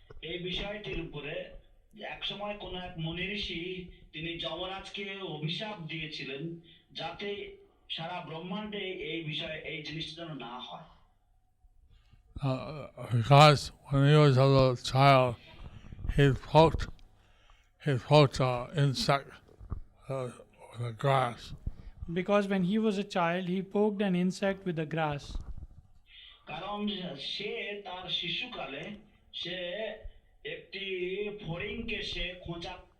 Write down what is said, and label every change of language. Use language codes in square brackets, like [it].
[bn] এই বিষয়টির উপরে একসময় কোন এক মুনি ঋষি তিনি যমরাজকে অভিশাপ দিয়েছিলেন যাতে সারা ব্রহ্মাণ্ডে এই জিনিসটা যেন না হয়। [en] Because when he was a little child, he poked an insect with the grass. Because when he was a child, he poked an insect with the grass. [bn] কারণ সে তার শিশুকালে সে একটি ফড়িংকে সে খোঁচা